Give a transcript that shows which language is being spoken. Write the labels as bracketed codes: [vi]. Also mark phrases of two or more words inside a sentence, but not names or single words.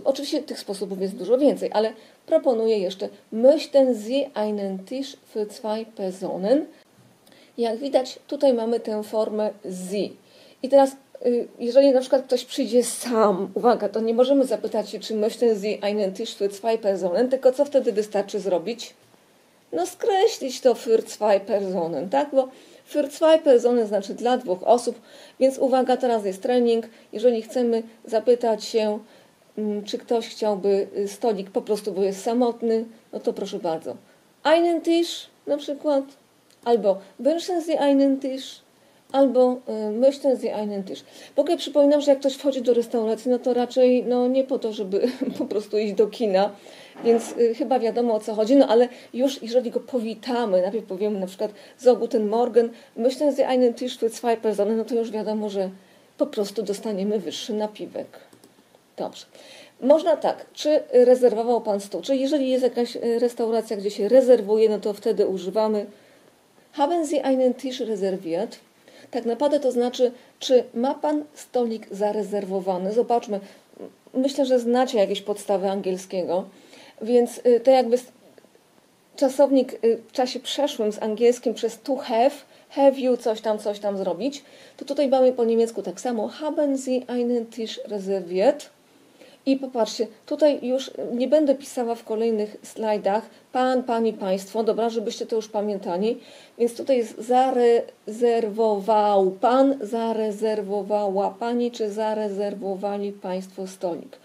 [pl] Oczywiście tych sposobów jest dużo więcej, ale proponuję jeszcze [de] möchten Sie einen Tisch für 2 Personen? [pl] Jak widać, tutaj mamy tę formę Sie. I teraz jeżeli na przykład ktoś przyjdzie sam, uwaga, to nie możemy zapytać się, czy [de] möchten Sie einen Tisch für zwei Personen, [pl] tylko co wtedy wystarczy zrobić? No skreślić to [de] für zwei Personen, [pl] tak? Bo [de] für zwei Personen [pl] znaczy dla 2 osób, więc uwaga, teraz jest trening. Jeżeli chcemy zapytać się, czy ktoś chciałby stolik po prostu, bo jest samotny, no to proszę bardzo. [de] Einen Tisch [pl] na przykład, [de] albo wünschen Sie einen Tisch, albo möchten Sie einen Tisch. [pl] W ogóle przypominam, że jak ktoś wchodzi do restauracji, no to raczej nie po to, żeby po prostu iść do kina, więc chyba wiadomo, o co chodzi, no ale już jeżeli go powitamy, najpierw powiemy na przykład [de] so guten Morgen, möchten Sie einen Tisch für zwei Personen, [pl] no to już wiadomo, że po prostu dostaniemy wyższy napiwek. Dobrze. Można tak, czy rezerwował Pan stół, czy jeżeli jest jakaś restauracja, gdzie się rezerwuje, no to wtedy używamy [de] haben Sie einen Tisch reserviert? [pl] Tak naprawdę to znaczy, czy ma Pan stolik zarezerwowany? Zobaczmy, myślę, że znacie jakieś podstawy angielskiego, więc to jakby czasownik w czasie przeszłym z angielskim przez to [en] have you [pl] coś tam zrobić, to tutaj mamy po niemiecku tak samo, [de] haben Sie einen Tisch reserviert? [pl] I popatrzcie, tutaj już nie będę pisała w kolejnych slajdach pan, pani, państwo, dobra, żebyście to już pamiętali. Więc tutaj jest zarezerwował pan, zarezerwowała pani, czy zarezerwowali państwo stolik.